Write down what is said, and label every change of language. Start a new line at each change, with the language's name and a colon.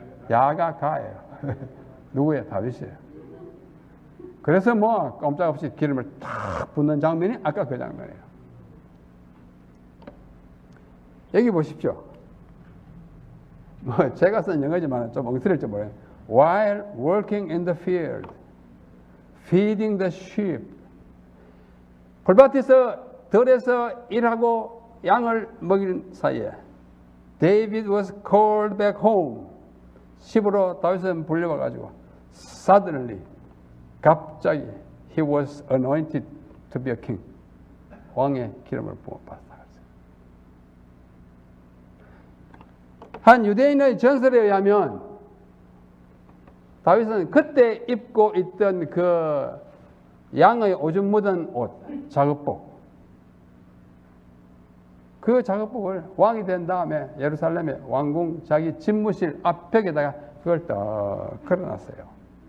Korean: 야가 가예요. 누구예요? 다윗이에요. 그래서 뭐 꼼짝없이 기름을 탁 붓는 장면이 아까 그 장면이에요. 여기 보십시오. 뭐 제가 쓴 영어지만 좀 엉터리일지 모르겠어요.
English: While working in the field, feeding the sheep.
Korean: 풀밭에서 들에서 일하고 양을 먹일 사이에
English: David was called back home.
Korean: 집으로 다윗은 불려와가지고
English: suddenly,
Korean: 갑자기
English: he was anointed to be a king.
Korean: 왕의 기름을 부어받았다. 한 유대인의 전설에 의하면 다윗은 그때 입고 있던 그 양의 오줌 묻은 옷, 작업복, 그 작업복을 왕이 된 다음에 예루살렘의 왕궁 자기 집무실 앞벽에다가 그걸 딱 걸어놨어요.